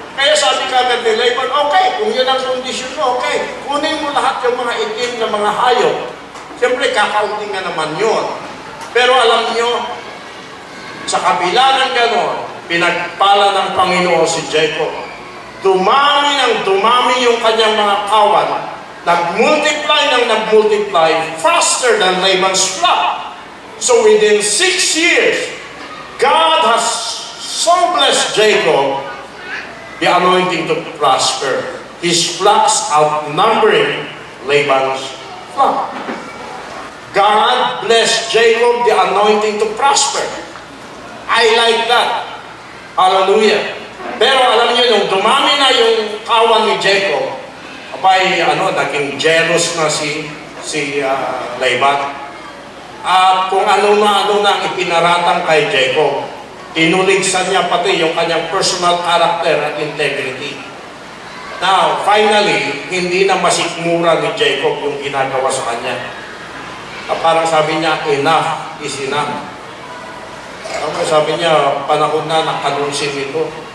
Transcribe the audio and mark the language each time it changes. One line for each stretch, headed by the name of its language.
Filipino: Kaya sabi kagad ni Laban, okay, kung yun ang kondisyon mo, okay, kunin mo lahat yung mga itim na mga hayop. Siyempre, kakaunti nga naman yun. Pero alam nyo, sa kabila ng gano'n, pinagpala ng Panginoon si Jacob. Dumami ng dumami yung kanyang mga kawan. Nag-multiply ng nag-multiply
English: faster than Laban's flock. So within 6 years, God has so blessed Jacob, the anointing to prosper. His flocks outnumbering Laban's flock. God blessed Jacob the anointing to prosper. I like that.
Filipino: Hallelujah. Pero alam niyo, nung dumami na yung kawan ni Jacob, naging jealous na si Laban. At kung ano na ang ipinaratang kay Jacob, tinuligsan niya pati yung kanyang personal character at integrity. Now, finally, hindi na masikmura ni Jacob yung ginagawa sa kanya. Parang sabi niya,
English: enough is enough.
Filipino: Sabi niya, panahon na nakanunsin ito.